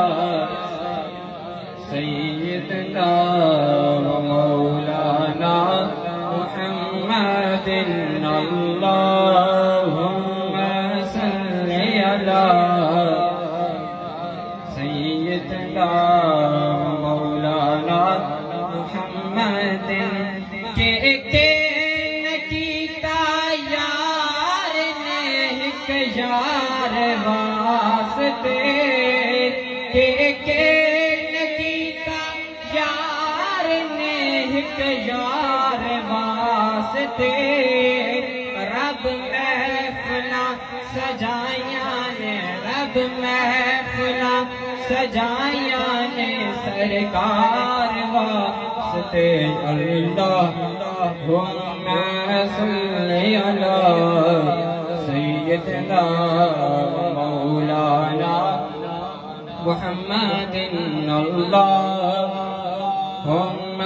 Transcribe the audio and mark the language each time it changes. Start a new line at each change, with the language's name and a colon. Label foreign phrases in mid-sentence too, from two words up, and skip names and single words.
Arabic: سيدنا ومولانا محمد اللهم صل على سيدنا ومولانا محمد
Punjabi: کے نکیتا یار نے ایک یار واسطے کے نکیتا یار نے ایک یار واسطے رب محفلا سجایا نے رب محفلا سجایا نے سرکار واسطے
Arabic: اللهم صل على سيدنا مولانا محمد اللهم